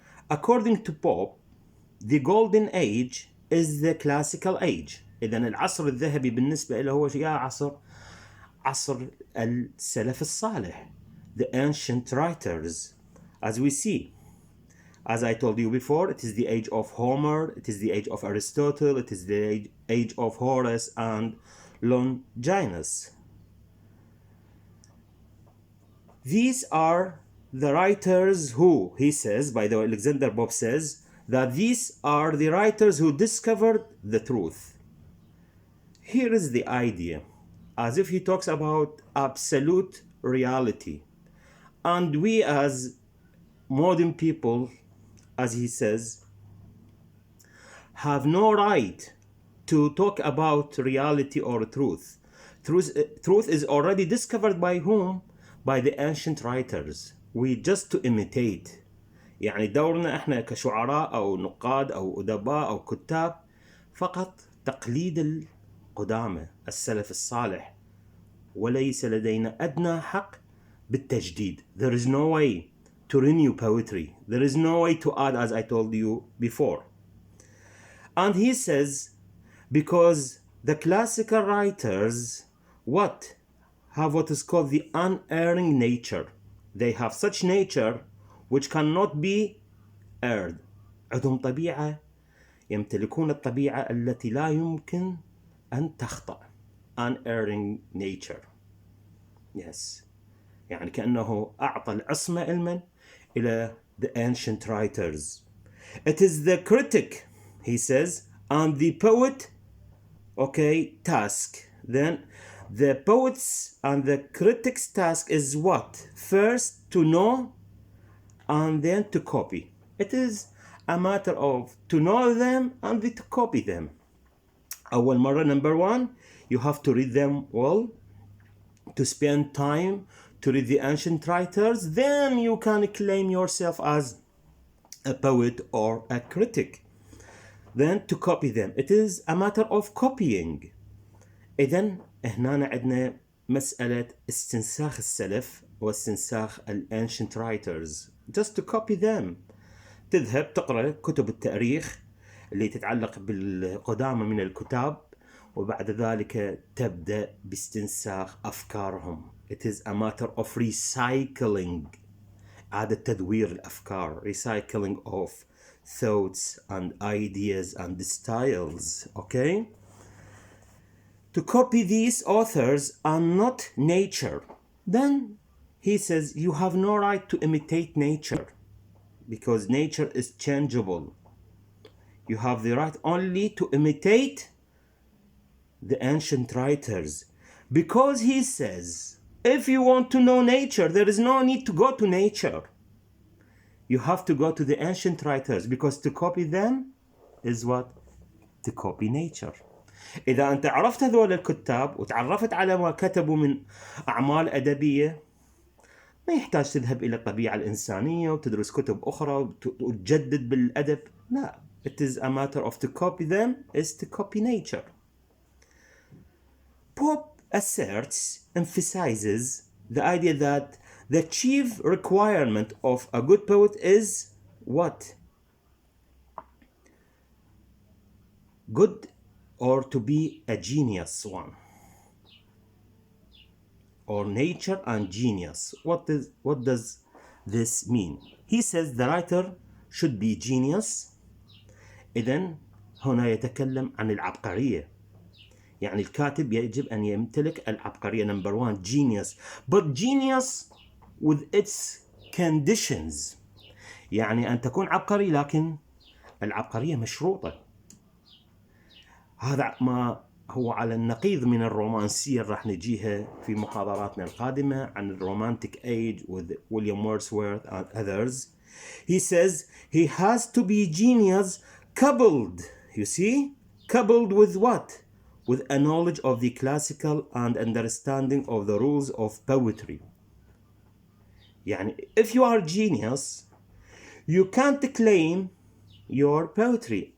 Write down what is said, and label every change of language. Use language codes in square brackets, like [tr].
[en] According to Pope, the golden age is the classical age. [ar] إذا العصر الذهبي بالنسبة له هو عصر السلف الصالح, [en] the ancient writers. As we see, as I told you before, it is the age of Homer, it is the age of Aristotle, it is the age of Horace and Longinus. These are the writers who, he says, by the way, Alexander Pope says, that these are the writers who discovered the truth. Here is the idea, as if he talks about absolute reality. And we as modern people, as he says, have no right to talk about reality or truth. Truth is already discovered by whom? By the ancient writers. We just to imitate. [ar] يعني دورنا احنا كشعراء او نقاد او ادباء او كتاب فقط تقليد القدامى السلف الصالح، وليس لدينا ادنى حق بالتجديد. [en] There is no way to renew poetry. There is no way to add, as I told you before. And he says, because the classical writers, what? Have what is called the unerring nature. They have such nature which cannot be erred. [ar] عندهم طبيعة، يمتلكون الطبيعة التي لا يمكن أن تخطأ. [en] Unerring nature. Yes. [ar] يعني كأنه أعطى العصمة علما إلى [en] the ancient writers. It is the critic, he says, and the poet, okay, task. Then the poet's and the critic's task is what? First to know and then to copy. It is a matter of to know them and to copy them. [ar] أول مرة, [en] number one, you have to read them well, to spend time to read the ancient writers, then you can claim yourself as a poet or a critic. Then to copy them. It is a matter of copying. [ar] إذن هنا عندنا مسألة استنساخ السلف واستنساخ [en] ancient writers. Just to copy them. [ar] تذهب تقرأ كتب التاريخ اللي تتعلق بالقدامى من الكتاب، وبعد ذلك تبدأ باستنساخ أفكارهم. [en] It is a matter of recycling. [ar] إعادة تدوير الأفكار. [en] Recycling of thoughts and ideas and styles. Okay? To copy these authors are not nature. Then he says you have no right to imitate nature because nature is changeable. You have the right only to imitate the ancient writers, because he says if you want to know nature, there is no need to go to nature. You have to go to the ancient writers, because to copy them is what? To copy nature. [ar] إذا أنت عرفت هذول الكتاب وتعرفت على ما كتبوا من أعمال أدبية، ما يحتاج تذهب إلى الطبيعة الإنسانية وتدرس كتب أخرى وتجدد بالأدب. لا. [en] It is a matter of to copy them is to copy nature. Pope asserts, emphasizes the idea that the chief requirement of a good poet is what? Good, or to be a genius one, or nature and genius. What does this mean? He says the writer should be genius. [ar] إذن هنا يتكلم عن العبقرية. يعني الكاتب يجب أن يمتلك العبقرية. [en] Number one, genius. But genius with its conditions. [ar] يعني أن تكون عبقري لكن العبقرية مشروطة. هذا ما هو على النقيض من الرومانسية اللي راح نجيها في محاضراتنا القادمة عن الرومانtic [en] age with William Wordsworth and others. He says he has to be genius coupled, you see? Coupled with what? With a knowledge of the classical and understanding of the rules of poetry. يعني if you are genius, you can't claim your poetry.